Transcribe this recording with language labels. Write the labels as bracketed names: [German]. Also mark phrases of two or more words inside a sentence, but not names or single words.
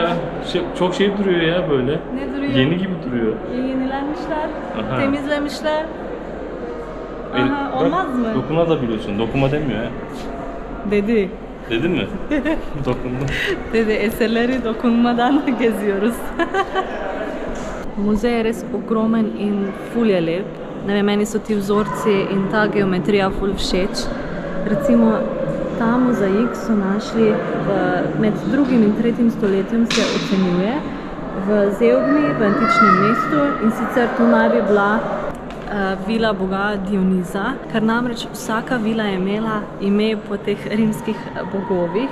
[Turkish] Ya çok şey duruyor ya böyle. Ne duruyor? Yeni gibi duruyor. Yenilenmişler, Aha. temizlemişler. Aha, Bak, olmaz mı? Dokuma da biliyorsun. Dokuma demiyor ha. Dedi. Dedin mi? Dokunma. Dedi, eserleri dokunmadan geziyoruz. [Slovenian] Muzej je res ogromen in ful je lep. Ne vem, meni so ti vzorci in ta geometrija ful všeč. Recimo, ta mozaik so našli med 2. in 3. stoletjem, se ocenjuje, v Zeugmi, v antičnem mestu, in sicer tu naj bi bila vila boga Dioniza, ker namreč vsaka vila je imela ime po teh rimskih bogovih.